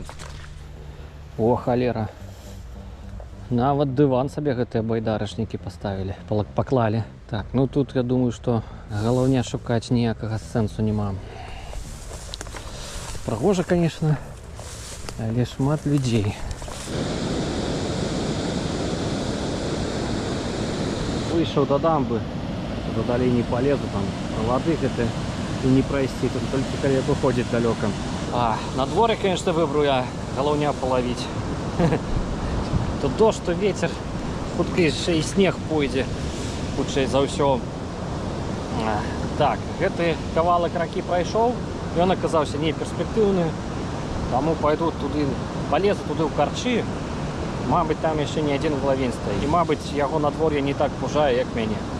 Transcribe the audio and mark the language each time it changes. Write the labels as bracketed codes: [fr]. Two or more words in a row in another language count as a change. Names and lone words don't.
[be] О, халера. Нават дыван сабе гэтыя байдарачнікі паставілі, паклалі. Так, ну тут я думаю, што галаўня шукаць ніякага сэнсу няма. Прыгожа, конечно, але шмат людзей. [ru] Вышел до дамбы, до далей не полезу, там воды это и не пройти, тут только когда выходит далеко. На дворе, конечно, выбрал я галаўня половить. Тут дождь, то ветер, хуткай и снег пойдзе, [be] хутчэй за ўсё. Так, гэты кавалак ракі прайшоў, і ён аказаўся не перспектыўны, таму пойду туды, полезу туды ў карчы. Мабыць, там яшчэ не адзін галавень стаіць. І, мабыць, яго надвор'е не так пужае, як мяне.